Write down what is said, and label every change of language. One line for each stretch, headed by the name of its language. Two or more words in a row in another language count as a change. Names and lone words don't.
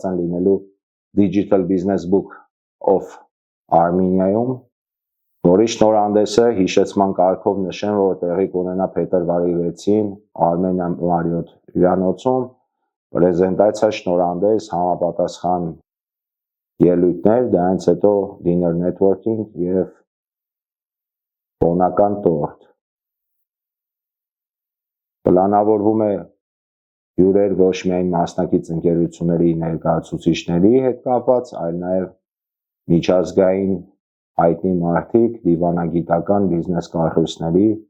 Armenian: են լինելու Digital Business Book of Armenia-ում, որի շնորհանդեսը հիշեցման կարգով նշեմ, որ տեղի կունենա փետրվարի 6-ին Armenia Marriott հյուրանոցում, պրեզենտացիա, շնորհանդես, համապատասխան ելույթներ, դրանից հետո
English: dinner networking
Armenian: եւ տոնական տորտ։ Պլանավորվում է հյուրեր ոչ միայն մասնակից ընկերությունների ներկայացուցիչների հետ կապված, այլ նաև միջազգային հայտնի մարդիկ, դիվանագիտական բիզնես կառույցների